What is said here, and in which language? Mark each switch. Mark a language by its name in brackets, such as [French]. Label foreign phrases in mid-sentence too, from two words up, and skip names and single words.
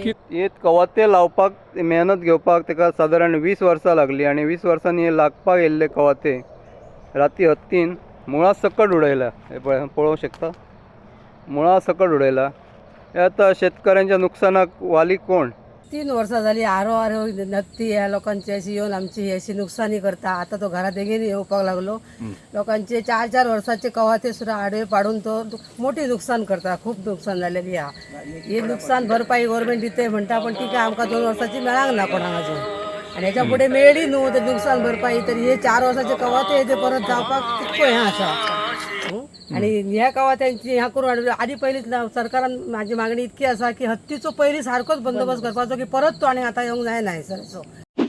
[Konkani] हे कवाथे लावपाक मेहनत घेवपाक ताका सादारण 20 वर्सां लागली आणि 20 वर्सांनी हे लागपाक येयल्ले कवाथे राती हत्तीन मुळा सकट उडयला हे पळोवंक शकता मुळा सकट उडयला हे आता शेतकऱ्यांच्या नुकसानाक वाली कोण 3 वर्सां जाली आरो नत्ती ह्या लोकांची अशी येऊन आमची अशी नुकसानी करता आता तो घरा बेगीन येवपाक लागलो लोकांचे 4-4 वर्साचे कवाथे सुद्धा आडवे पाडून तो मोठी नुकसान करता खूप नुकसान झालेली हा ही नुकसान भरपाई गव्हर्मेंट दिते म्हणटा पण ती काय आमकां 2 वर्साची मेळांक ना कोणाक अजून आणि ह्याच्या पुढे मेळ्ळी न्हू ते नुकसान भरपाई तरी हे 4 वर्साचे कवाथे ते परत जावपाक कितको हें आसा आणि ह्या कवाथ्यांची ह्या करून आधी पहिलीच सरकारान माझी मागणी इतकी आसा की हत्तीचो पयली सारकोच बंदोबस्त करपाचो की परत तो आणि आता येवंक जायना सर